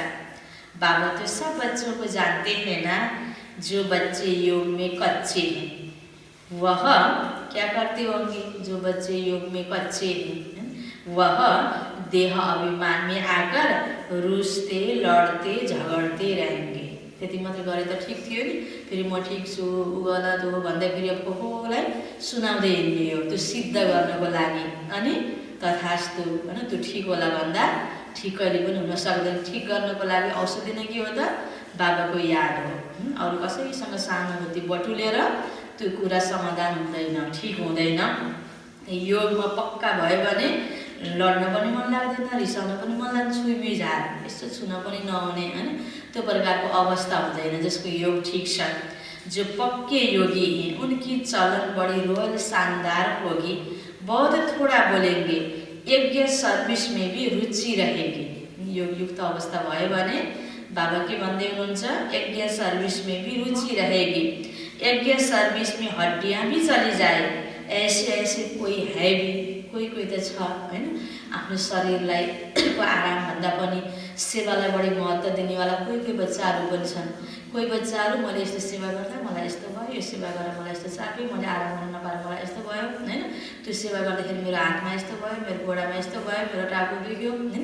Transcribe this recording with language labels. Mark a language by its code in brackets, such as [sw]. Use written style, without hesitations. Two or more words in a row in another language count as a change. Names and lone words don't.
[hi] बाबा तो सब बच्चों को जानते हैं ना, जो बच्चे योग में कच्चे हैं वह क्या करते होंगे, जो बच्चे योग में कच्चे हैं वह देह अभिमान में आकर रुसते लड़ते झगड़ते रहेंगे। [ne] त्यति मात्र गरे त ठिक थियो नि, फेरि म ठिक छु उ गलत हो भन्दै फेरि अब कसलाई सुनाउँदै हिँड्ने हो त्यो सिद्ध गर्नको लागि। अनि तथास्तु होइन, त्यो ठिक होला भन्दा ठिक कहिले पनि हुन सक्दैन। ठिक गर्नको लागि औषधि नै के हो त, बाबाको याद हो। अरू कसैसँग सहानुभूति बटुलेर त्यो कुरा समाधान हुँदैन, ठिक हुँदैन। योगमा पक्का भयो भने लड्न पनि मन लाग्दैन, रिसाउन पनि मन लाग्दैन, छुइमिझार यस्तो छुन पनि नहुने होइन, त्यो प्रकारको अवस्था हुँदैन जसको योग ठीक छ। [hi] जो पक्के योगी हैं उनकी चलन बड़ी रोयल शानदार होगी, बहुत थोड़ा बोलेंगे, यज्ञ सर्भिस में भी रुचि रहेगी। [ne] योग युक्त अवस्था भयो भने बाबा के भन्दै हुनुहुन्छ, [hi] यज्ञ सर्भिस में भी रुचि रहेगी, यज्ञ सर्भिस में हड्डियाँ भी चली जाए, ऐसे ऐसे कोई है भी, [ne] कोही कोही त छ होइन, आफ्नो शरीरलाई को आरामभन्दा पनि सेवालाई बढी महत्त्व दिनेवाला कोही कोही बच्चाहरू पनि छन्। कोही बच्चाहरू मैले यस्तो सेवा गर्दा मलाई यस्तो भयो, यो सेवा गरेर मलाई यस्तो चाप्यो, मैले आराम गर्न नपाएर मलाई यस्तो भयो होइन, त्यो सेवा गर्दाखेरि मेरो हातमा यस्तो भयो, मेरो गोडामा यस्तो भयो, मेरो टाउको दुख्यो होइन।